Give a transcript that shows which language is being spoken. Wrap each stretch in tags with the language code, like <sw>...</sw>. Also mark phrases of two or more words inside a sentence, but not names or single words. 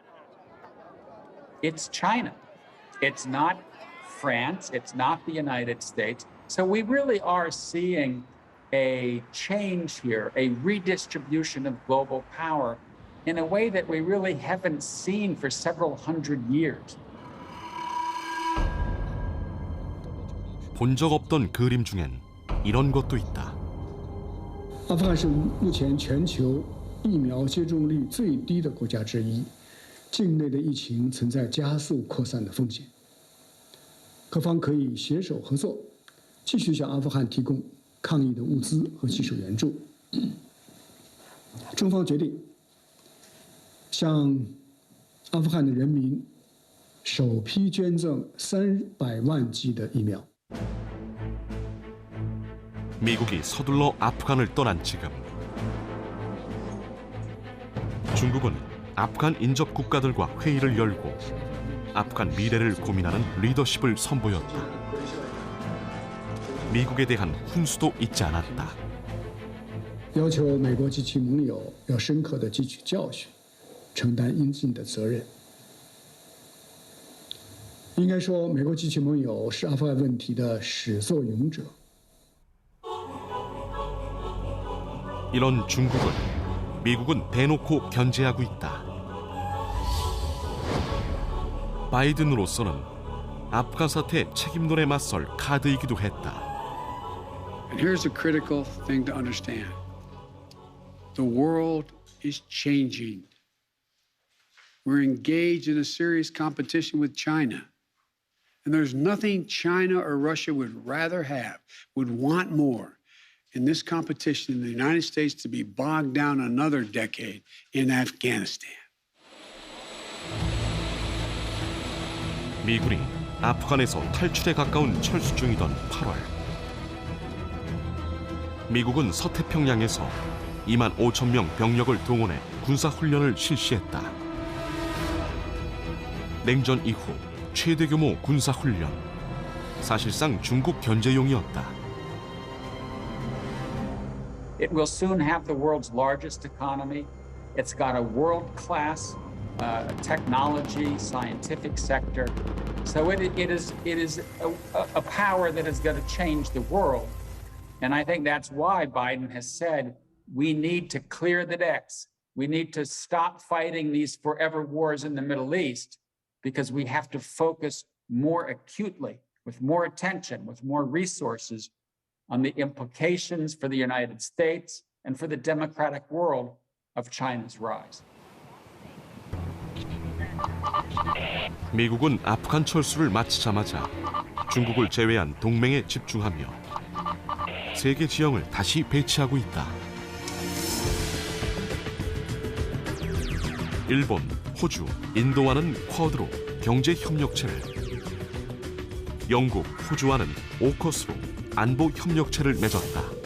<en>It's China. It's not France. It's not the United States. So we really are seeing a change here, a redistribution of global power in a way that we really haven't seen for several hundred years.</en> <ko>본 적 없던 그림 중엔 이런 것도 있다.</ko> <zh>阿富汗是目前全球疫苗接种率最低的国家之一，境内的疫情存在加速扩散的风险。各方可以携手合作，继续向阿富汗提供抗疫的物资和技术援助。中方决定向阿富汗的人民首批捐赠300万剂的疫苗。</zh> <ko>미국이 서둘러 아프간을 떠난 지금 중국은 아프간 인접 국가들과 회의를 열고 아프간 미래를 고민하는 리더십을 선보였다. 미국에 대한 훈수도 잊지 않았다.</ko> <zh>要求美国及其盟友要深刻地汲取教训，承担应尽的责任。应该说，美国及其盟友是阿富汗问题的始作俑者。</zh> <ko>이런 중국을 미국은 대놓고 견제하고 있다. 바이든으로서는 아프간 사태 책임론에 맞설 카드이기도 했다.</ko> <en>And here's a critical thing to understand. The world is changing. We're engaged in a serious competition with China. And there's nothing China or Russia would rather have, would want more in this competition in the United States to be bogged down another decade in Afghanistan.</en> <ko>미군이 아프간에서 탈출에 가까운 철수 중이던 8월 미국은 서태평양에서 2만 5천 명 병력을 동원해 군사훈련을 실시했다. 냉전 이후 최대 규모 군사훈련, 사실상 중국 견제용이었다.</ko> <en>It will soon have the world's largest economy. It's got a world-class technology, scientific sector. So it is a power that is going to change the world. And I think that's why Biden has said we need to clear the decks. We need to stop fighting these forever wars in the Middle East because we have to focus more acutely, with more attention, with more resources on the implications for the United States and for the democratic world of China's rise.</en> <ko>미국은 아프간 철수를 마치자마자 중국을 제외한 동맹에 집중하며 세계 지형을 다시 배치하고 있다. 일본, 호주, 인도와는 쿼드로 경제 협력체를, 영국, 호주와는 오커스로 안보 협력체를 맺었다.</ko>